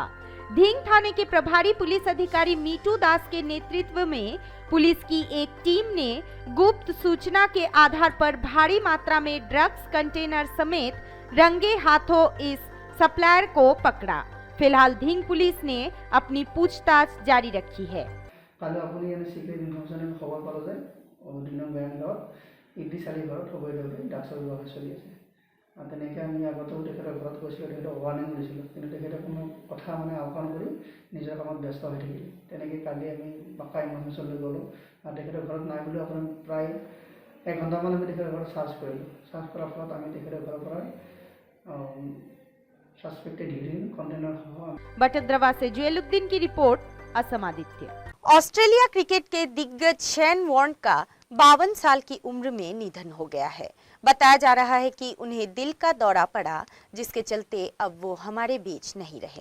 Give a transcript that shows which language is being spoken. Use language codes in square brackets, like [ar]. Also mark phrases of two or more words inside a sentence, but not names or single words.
[hi] धींग थाने के प्रभारी पुलिस अधिकारी मीटू दास के नेतृत्व में पुलिस की एक टीम ने गुप्त सूचना के आधार पर भारी मात्रा में ड्रग्स कंटेनर समेत रंगे हाथों इस सप्लायर को पकड़ा। फिलहाल धींग पुलिस ने अपनी पूछताछ जारी रखी है। [as] কালি আপুনি এনে [en] secret information [as] খবৰ পালোঁ যে দিনৰ গায়ন গাঁৱত ইদ্দিছ আলী ঘৰত অবৈধভাৱে ড্ৰাগছৰ ব্যৱহাৰ চলি আছে। তেনেকৈ আমি আগতেও তেখেতৰ ঘৰত গৈছিলোঁ, তেখেতক ৱাৰ্ণিং দিছিলোঁ, কিন্তু তেখেতে কোনো কথা আওকাণ কৰি নিজৰ কামত ব্যস্ত হৈ থাকিলে। তেনেকৈ কালি আমি পাক্কা ইনফৰমেশ্যন লৈ গ'লোঁ আৰু তেখেতৰ ঘৰত নাই বুলি আপোনাৰ প্ৰায় 1 ঘণ্টামান আমি তেখেতৰ ঘৰত চাৰ্চ কৰিলোঁ। চাৰ্চ কৰাৰ ফলত আমি তেখেতৰ ঘৰৰ পৰা [en] suspected heroin container [hi] बटद्रवा से जुएलुद्दीन की रिपोर्ट, असम आदित्य। ऑस्ट्रेलिया क्रिकेट के दिग्गज शेन वॉर्न का 52 साल की उम्र में निधन हो गया है। बताया जा रहा है कि उन्हें दिल का दौरा पड़ा, जिसके चलते अब वो हमारे बीच नहीं रहे।